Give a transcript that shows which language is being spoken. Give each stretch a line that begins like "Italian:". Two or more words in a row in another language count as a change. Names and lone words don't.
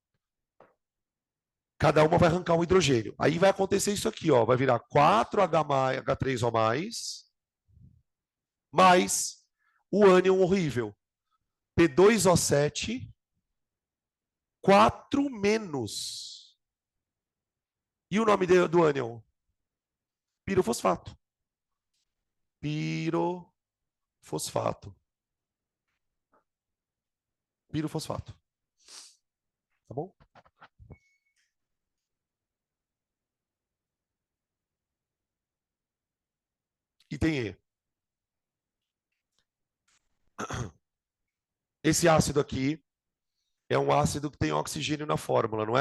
Portuguese: Cada uma vai arrancar um hidrogênio. Aí vai acontecer isso aqui, ó. Vai virar 4H3O+, mais o ânion horrível. P2O7, 4 menos. E o nome do ânion? Pirofosfato. Pirofosfato. Pirofosfato. Tá bom? Item E. Esse ácido aqui é um ácido que tem oxigênio na fórmula, não é?